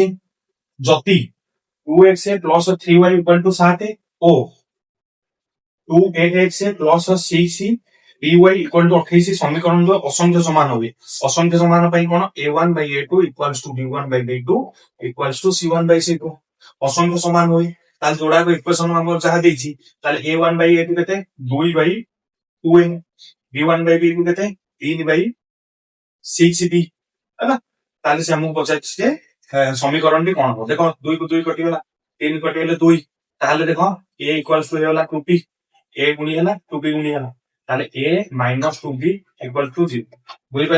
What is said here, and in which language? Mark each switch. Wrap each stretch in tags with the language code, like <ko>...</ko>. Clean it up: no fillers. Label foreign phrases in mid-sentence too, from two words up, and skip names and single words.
<or>ଯଦି 2x + 3y = 7 ଓ 2ax + 6by = 28 ସମୀକରଣର ଅସଂଖ୍ୟ ସମାନ ହୁଏ। ଅସଂଖ୍ୟ ସମାନ ପାଇଁ କଣ, a1/a2 = b1/b2 = c1/c2। ଅସଂଖ୍ୟ ସମାନ ହୁଏ, ତାହେଲେ ଯୋଡାକ ଇକ୍ୱେସନ ଆମର ଯାହା ଦେଇଛି, ତାହେଲେ a1/a2 କେତେ 2/2a, b1/b2 କେତେ 3/6b ହେଲା। ତାହେଲେ ସେ ଆମକୁ ପଚାରିଛି ଯେ ସମୀକରଣଟି କଣ ହବ। ଦେଖ 2 କୁ 2 କଟିଗଲା, 3 କଟିଗଲେ 2, ତାହେଲେ ଦେଖ a = ହେଇଗଲା 2b, a ଗୁଣି ହେଲା 2b ଗୁଣି ହେଲା, ତାହେଲେ a - 2b = 0। ବୁଝିପାରିଲ?</or>